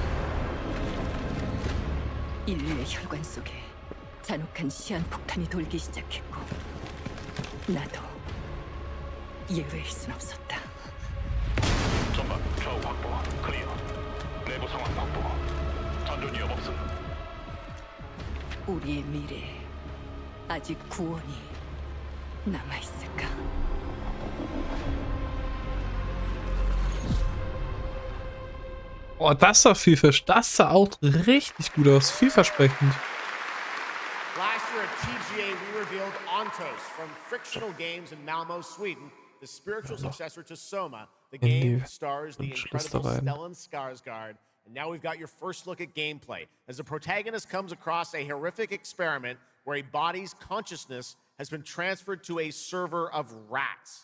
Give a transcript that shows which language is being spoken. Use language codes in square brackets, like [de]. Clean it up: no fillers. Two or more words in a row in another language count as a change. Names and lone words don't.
[ko] 인류의 혈관 속에 잔혹한 시한폭탄이 돌기 시작했고 나도 예외일 순 없었다. 전방 좌우 확보 클리어. 내부 상황 확보. 전전 위협 없음. 우리의 미래에 아직 구원이 남아있을까? [de] Oh, das sah das sah auch richtig gut aus. Vielversprechend. [en] Last year at TGA, we revealed Ontos from Frictional Games in Malmo, Sweden, the spiritual successor to Soma. The game stars the incredible Stellan Skarsgård. And now we've got your first look at gameplay, as the protagonist comes across a horrific experiment where a body's consciousness has been transferred to a server of rats.